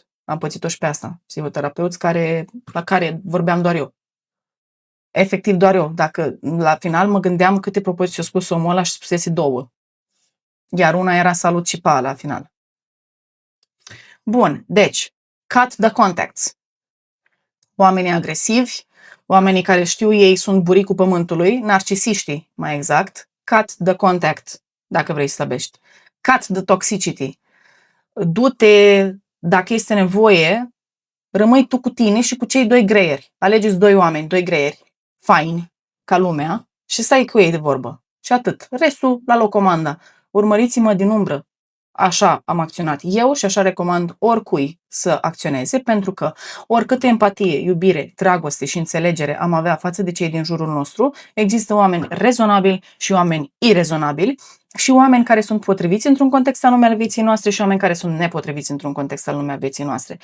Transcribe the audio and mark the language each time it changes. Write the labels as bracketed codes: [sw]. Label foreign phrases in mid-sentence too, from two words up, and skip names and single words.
[ro] Am pățit-o și pe asta. Psihoterapeuți la care vorbeam doar eu. Efectiv doar eu. Dacă la final mă gândeam câte propoziții a spus omul ăla și spusese 2. Iar una era salut și pa la final. Bun, deci, [en] cut the contacts. [ro] Oamenii agresivi, oamenii care știu ei sunt buricul pământului, narcisiștii mai exact, [en] cut the contact. [ro] Dacă vrei să slăbești. [en] Cut the toxicity. [ro] Du-te, dacă este nevoie, rămâi tu cu tine și cu cei 2 greieri. Alegeți 2 oameni, 2 greieri, faini, ca lumea, și stai cu ei de vorbă. Și atât. Restul, la locomanda. Urmăriți-mă din umbră. Așa am acționat eu și așa recomand oricui să acționeze, pentru că oricâtă empatie, iubire, dragoste și înțelegere am avea față de cei din jurul nostru, există oameni rezonabili și oameni irezonabili și oameni care sunt potriviți într-un context anume al vieții noastre și oameni care sunt nepotriviți într-un context anume al vieții noastre.